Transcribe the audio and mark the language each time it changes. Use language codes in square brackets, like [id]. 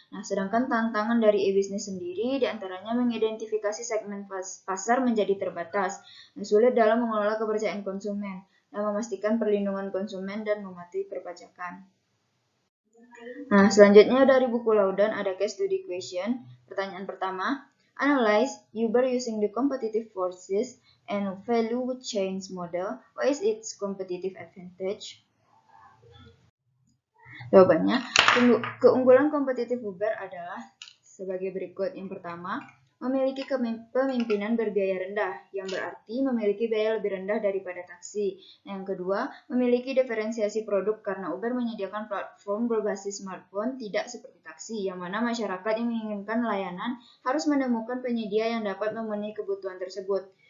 [id] Nah, sedangkan tantangan dari e-business sendiri diantaranya mengidentifikasi segmen pasar menjadi terbatas, sulit dalam mengelola kepercayaan konsumen, dan memastikan perlindungan konsumen dan mematuhi perpajakan. Nah, selanjutnya dari buku Laudan ada case study question. Pertanyaan pertama, [en] analyze Uber using the competitive forces and value chains model. What is its competitive advantage? [id] Jawabannya, keunggulan kompetitif Uber adalah sebagai berikut. Yang pertama, memiliki pemimpinan berbiaya rendah, yang berarti memiliki biaya lebih rendah daripada taksi. Yang kedua, memiliki diferensiasi produk karena Uber menyediakan platform berbasis smartphone tidak seperti taksi, yang mana masyarakat yang menginginkan layanan harus menemukan penyedia yang dapat memenuhi kebutuhan tersebut.